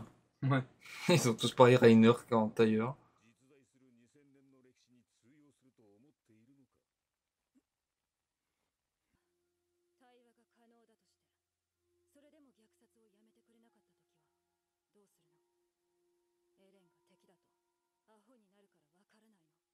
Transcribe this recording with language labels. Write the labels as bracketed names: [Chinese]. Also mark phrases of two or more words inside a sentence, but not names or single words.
[French] Ouais. Ils sont tous pareils Rainer en tailleur. [Japanese] 対話が可能だとしてそれでも虐殺をやめてくれなかった時はどうするの？エレンが敵だとアホになるからわからないの？